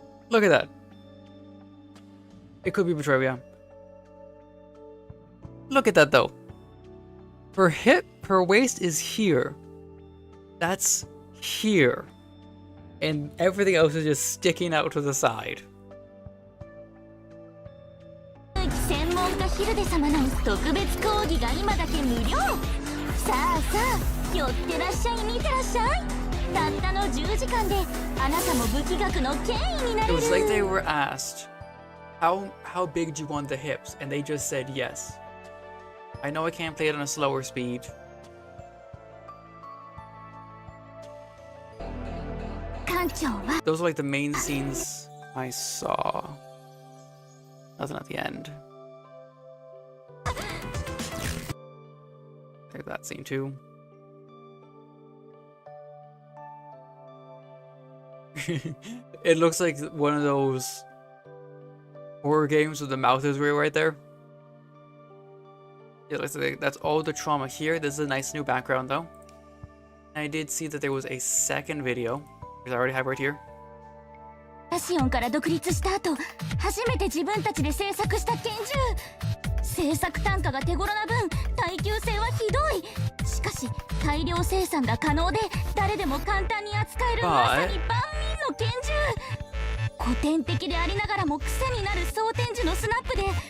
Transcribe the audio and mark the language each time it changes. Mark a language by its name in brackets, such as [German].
[English] Look at that. It could be Petrovia. Look at that though. Her waist is here. That's here. And everything else is just sticking out to the side. [Japanese] 専門家ヒルデ様の特別講義が今だけ無料。さあさあ、寄ってらっしゃい、見てらっしゃい。たったの10時間であなたも武器学の権威にな [English] It [Japanese] れる。 [English] was like they were asked, how big do you want the hips? And they just said yes. I know I can't play it on a slower speed. Those are like the main scenes I saw. Nothing at the end. There's that scene too. It looks like one of those horror games with the mouth is right there. Yeah, looks like that's all the trauma here. This is a nice new background though. And I did see that there was a second video, which I already have right here. [Japanese] ラシオンから独立した後、初めて自分たちで製作した拳銃。製作単価が手頃な分、耐久性はひどい。しかし大量生産が可能で、誰でも簡単に扱えるまさに万民の拳銃。古典的でありながらも癖になる装填時のスナップで、